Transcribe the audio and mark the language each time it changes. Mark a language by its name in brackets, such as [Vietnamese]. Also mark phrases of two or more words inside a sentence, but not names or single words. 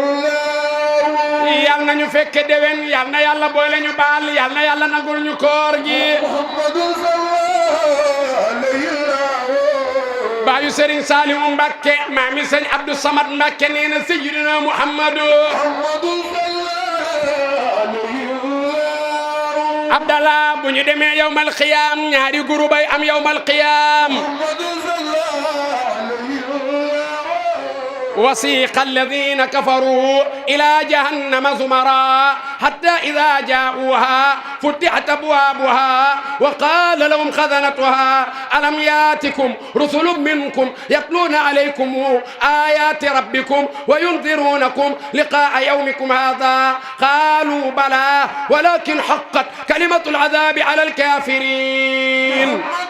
[Wolof] yàlla nañu fekke déwén yàlla na yàlla boole ñu baal yàlla na yàlla nagul ñu koor gi muhammadun [Arabic] صلى الله عليه [Wolof] baayu Serigne Saliou Mbacké maami Serigne Abdou Samad Mbacké nee na sayyidina Muhammadu Abdallah bu ñu demee [Arabic] يوم القيامة [Wolof] ñaari groupe ay am [Arabic] يوم القيامة وسيق الذين كفروا إلى جهنم زمرا حتى إذا جاءوها فتحت أبوابها وقال لهم خزنتها ألم ياتكم رسل منكم يتلون عليكم آيات ربكم وينذرونكم لقاء يومكم هذا قالوا بلى ولكن حقت كلمة العذاب على الكافرين